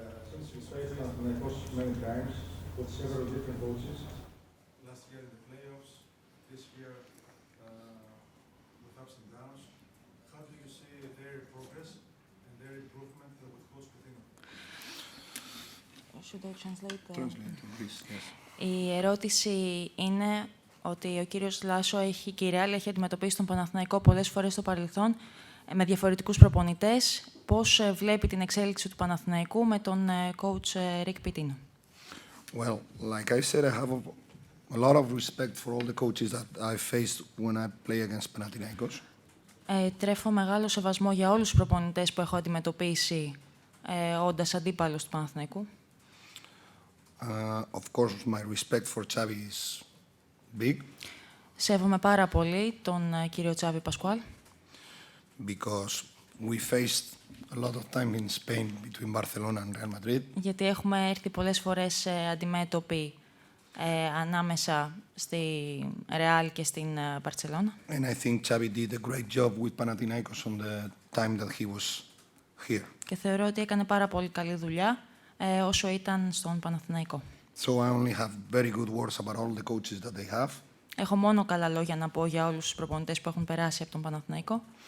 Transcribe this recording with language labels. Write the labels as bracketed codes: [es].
[en] Since you played Panathinaikos many times with several different coaches, Last year in the playoffs, this year with ups and downs, how do you see their progress and their improvement with Coach Panathinaikos? Should I translate? Translate, please. Yes. [el] Η ερώτηση είναι ότι ο κύριος Λάσο και η Ρεάλ έχει αντιμετωπίσει τον Παναθηναϊκό πολλές φορές στο παρελθόν με διαφορετικούς προπονητές. Πώς βλέπει την εξέλιξη του Παναθηναϊκού με τον coach Rick Pitino? [en] Well, like I said, I have a lot of respect for all the coaches that I faced when I play against Panathinaikos. [el] Τρέφω μεγάλο σεβασμό για όλους τους προπονητές που έχω αντιμετωπίσει όντας αντίπαλος του Παναθηναϊκού. [en] Of course, my respect for Xavi is big. [el] Σέβομαι πάρα πολύ τον κύριο Τσάβη Πασκουάλ. [en] Because we faced a lot of time in Spain between Barcelona and Real Madrid. [el] Γιατί έχουμε έρθει πολλές φορές αντιμέτωποι ανάμεσα στη Ρεάλ και στην Μπαρτσελώνα. [en] And I think Xavi did a great job with Panathinaikos on the time that he was here. [el] Και θεωρώ ότι έκανε πάρα πολύ καλή δουλειά όσο ήταν στον Παναθηναϊκό. [en] So I only have very good words about all the coaches that they have. [el] Έχω μόνο καλά λόγια να πω για όλους τους προπονητές που έχουν περάσει από τον Παναθηναϊκό.